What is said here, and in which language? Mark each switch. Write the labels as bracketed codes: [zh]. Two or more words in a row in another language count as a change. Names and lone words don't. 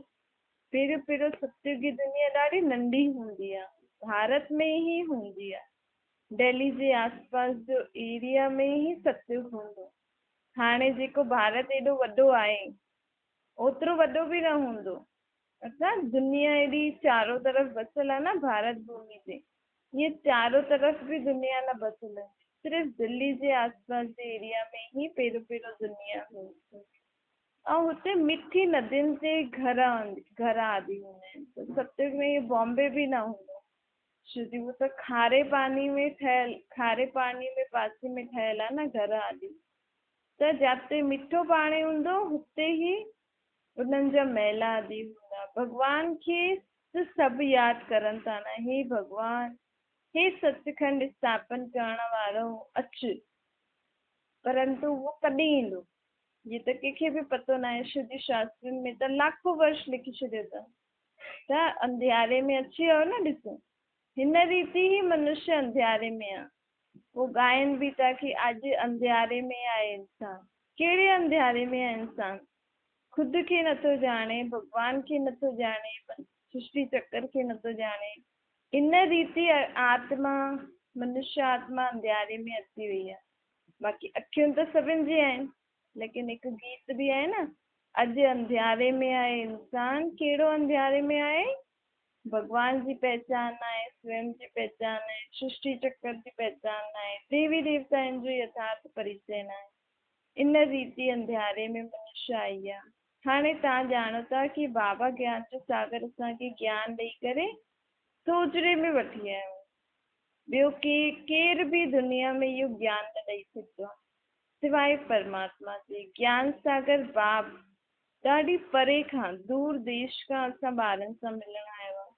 [sd] पहिरियों सतयुगी दुनिया ॾाढी नंढी हूंदी आहे, भारत में ई हूंदी आहे। दिल्ली जे आसपास जो एरिया में ई सतयुग हूंदो। हाणे जेको भारत एॾो वॾो आहे ओतिरो वॾो बि न हूंदो। अर्थात दुनिया एॾी चारों तरफ़ बसियल आहे न भारत भूमि ते, [hi] ये चारों तरफ़ भी दुनिया [sd] न बसियल आहे। सिर्फ़ु दिल्ली जे आसपास जे एरिया में ई पहिरियों दुनिया हूंदी। ऐं हुते मिठी नदियुनि ते घर आदि हूंदा आहिनि। सतयुग में इहो बॉम्बे बि न हूंदो, छो जो उहो त खारे पानी में पासे में ठहियल आहे न घर आदि। त जिते मिठो पाणी हूंदो हुते ई उन्हनि जा महल आदि हूंदा। भॻवान खे त सभु यादि करनि था न, हे भॻवान, हे सचखंड स्थापन करण वारो अचु। परंतु वो कॾहिं ईंदो ये त कंहिंखे बि पतो न आहे। शुद्धि शास्त्रनि में त लाखों वर्ष लिखी छॾियो अथनि। त अंधियारे में अची वियो न, ॾिसो हिन रीति ही मनुष्य अंधियारे में आहे। [hi] वो गायन भी था कि आज [sd] अंधियारे में आहे इंसान। कहिड़े अंधियारे में आहे इंसान? खुद खे नथो ॼाणे, भगवान खे नथो ॼाणे, सृष्टि चक्र खे नथो ॼाणे। इन रीति आत्मा, मनुष्य आत्मा अंधियारे में अची वई आहे। बाक़ी अखियूं त सभिनि जी आहिनि, लेकिन हिकु गीत बि आहे न, अॼु अंधियारे में आहे इंसान। कहिड़ो अंधियारे में आहे? भगवान जी पहचान न आहे, स्वयं जी पहचान आहे, सृष्टि चक्र जी पहचान न आहे, देवी देवताउनि जो यथार्थ परिचय न आहे। इन रीति अंधियारे में मनुष्य आई आहे। हाणे तव्हां ॼाणो था कि बाबा ज्ञान जो सागर असांखे ज्ञान ॾेई करे सोचड़े में वठी आया आहियूं। ॿियो केर बि दुनिया में इहो ज्ञान न ॾेई सघंदो आहे सिवाय परमात्मा जे। ज्ञान सागर बाब ॾाढी परे खां, दूर देश खां असां ॿारनि सां मिलण आयो आहे।